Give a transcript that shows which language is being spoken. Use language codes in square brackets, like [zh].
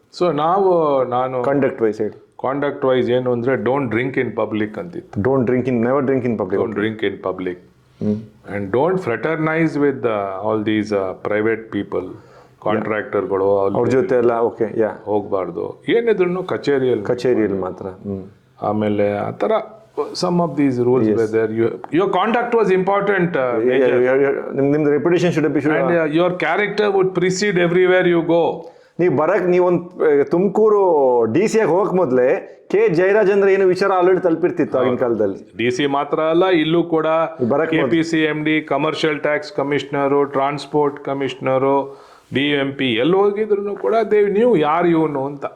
[kn] So ನಾನು conduct wise ಹೇಳಿ. [en] conduct wise [kn] ಏನು ಅಂದ್ರೆ, [en] Don't drink in public ಅಂತಿತ್ತು. Never drink in public. Don't drink in public and don't fraternise with all these private people, ಕಾಂಟ್ರಾಕ್ಟರ್ಗಳು, [kn] ಅವ್ರ ಜೊತೆ ಎಲ್ಲ ಓಕೆ ಹೋಗ್ಬಾರ್ದು. ಏನಿದ್ರು ಕಚೇರಿಯಲ್ಲಿ ಮಾತ್ರ. ಆಮೇಲೆ ಆ ಥರ [en] some of these rules were there. Your conduct was important, ನಿಮ್ದು reputation should be, and your character would precede everywhere you go. [kn] ನೀವೊಂದು ತುಮಕೂರು DC ಆಗಿ ಹೋಗಕ್ ಮೊದಲೇ ಕೆ ಜಯರಾಜೇಂದ್ರ ಏನು ವಿಚಾರ ಆಲ್ರೆಡಿ ತಲುಪಿರ್ತಿತ್ತು ಆಗಿನ ಕಾಲದಲ್ಲಿ. DC ಮಾತ್ರ ಅಲ್ಲ, ಇಲ್ಲೂ ಕೂಡ KPC MD, commercial tax commissioner, transport commissioner, DMP ಎಲ್ಲಿ ಹೋಗಿದ್ರು ಕೂಡ ದೇವ್ ನೀವು ಯಾರು ಇವನು ಅಂತ.